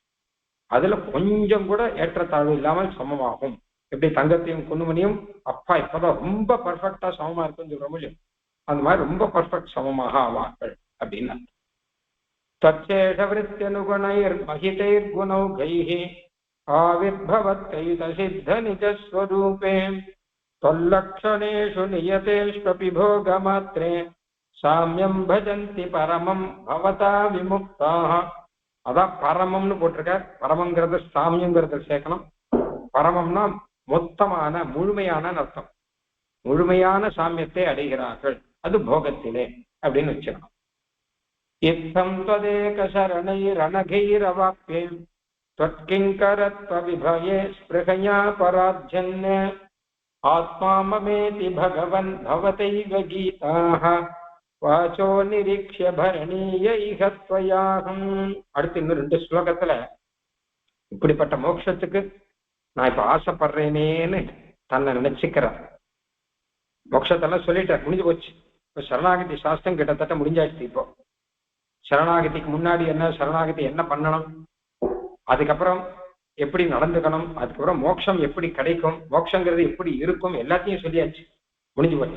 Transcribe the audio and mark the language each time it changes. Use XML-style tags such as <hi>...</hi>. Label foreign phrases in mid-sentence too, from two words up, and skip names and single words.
<ta>அதுல கொஞ்சம் கூட ஏற்றத்தாழ்வு இல்லாமல் சமமாகும் எப்படி தங்கத்தையும் குண்டுமணியும் அப்பா இப்பதான் ரொம்ப பர்ஃபெக்டா சமமா இருக்குன்னு சொல்ற முடியும், அந்த மாதிரி ரொம்ப பர்ஃபெக்ட் சமமாக ஆவார்கள் அப்படின்னா</ta> <sa>तच्छेषवृत्त्यनुगुणैर् महितैर् गुणौघैः आविर्भवत्कैत सित्त निजस्वरूपे तल्लक्षणेषु नियतेष्वपि भोगमात्रे साम्यं भजन्ति परमं भवता विमुक्ताः.</sa> <ta>அதான் பரமம்னு போட்டிருக்கார். பரமங்கிறது சாமியங்கிறத சேர்க்கணும். பரமம்னா மொத்தமான முழுமையான அர்த்தம். முழுமையான சாமியத்தை அடைகிறார்கள், அது போகத்திலே அப்படின்னு வச்சுக்கணும்.</ta> <sa>இத்தம் त्वदेक शरणैरनघैरवाप्ये त्वत्किङ्करत्व विभये स्पृहया पराध्यन् आत्मा ममेति भगवन् भवतैव गीताः वाचो निरीक्ष्य भरणीय इह त्वयाहम्.</sa> <ta>அடுத்து இன்னும் 2 ஸ்லோகத்துல இப்படிப்பட்ட மோட்சத்துக்கு நான் இப்ப ஆசைப்படுறேனேன்னு தன்னை நினைச்சுக்கிறேன். மோட்சத்தெல்லாம் சொல்லிட்டேன், முடிஞ்சு போச்சு. இப்ப சரணாகதி சாஸ்திரம் கிட்டத்தட்ட முடிஞ்சாச்சு. இப்போ சரணாகதிக்கு முன்னாடி என்ன, சரணாகதி என்ன பண்ணணும், அதுக்கப்புறம் எப்படி நடந்துக்கணும், அதுக்கப்புறம் மோட்சம் எப்படி கிடைக்கும், மோட்சங்கிறது எப்படி இருக்கும், எல்லாத்தையும் சொல்லியாச்சு, முடிஞ்சு போச்சு.</ta>